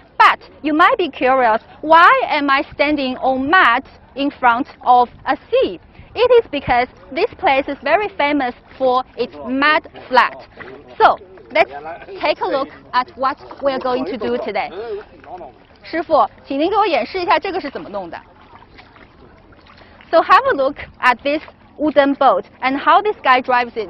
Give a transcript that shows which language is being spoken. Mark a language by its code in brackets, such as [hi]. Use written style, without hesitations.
[en] But you might be curious, why am I standing on mat in front of a sea? It is because this place is very famous for its mud flat. So let's take a look at what we're going to do today. [zh] 师傅，请您给我演示一下这个是怎么弄的。 [en] So have a look at this wooden boat and how this guy drives it.